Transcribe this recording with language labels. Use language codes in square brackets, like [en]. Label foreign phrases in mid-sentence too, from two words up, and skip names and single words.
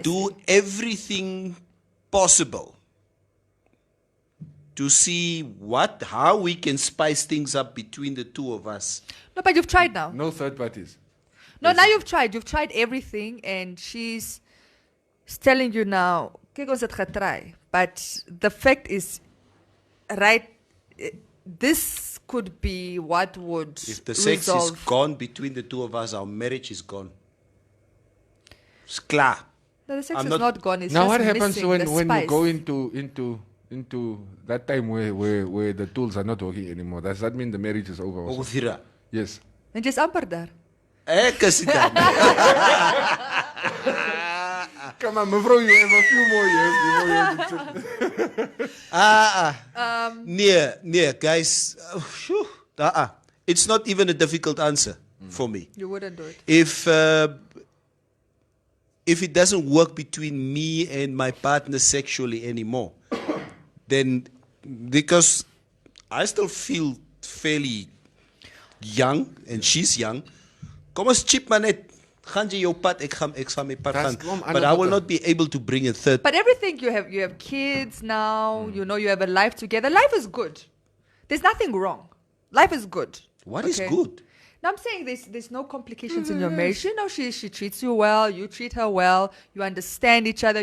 [en] do everything possible to see how we can spice things up between the two of us. No, but you've tried now. No third parties. No, now you've tried. You've tried everything, and she's telling you now, [af] "Kyk, ons het getry." [en] But the fact is, right, this could be what would If the sex is resolve. gone between the two of us, our marriage is gone. It's clear. No, the sex I'm is not- not gone. It's Now just what happens missing when the you spice. go into that time where the tools are not working anymore? Does that mean the marriage is over? Also? Okuthira. Yes. And just [af] amper daar. Kasi dan. [en] Come on, mevrouw, you have a few more years before you have to [af] Nee, guys. [en] It's not even a difficult answer for me. You wouldn't do it. If it doesn't work between me and my partner sexually anymore, then because I still feel fairly young and she's young, [af] kom ons chip maar net. Gaan jy jou pad, ek gaan my pad [en] That's [af] gaan. klomp [en] But I will [af] ander [en] not be able to bring a third. But everything you have kids now. You know you have a life together. Life is good. There's nothing wrong. Life is good. What is Okay? good? Now I'm saying there's no complications in your marriage. You know she treats you well. You treat her well. You understand each other.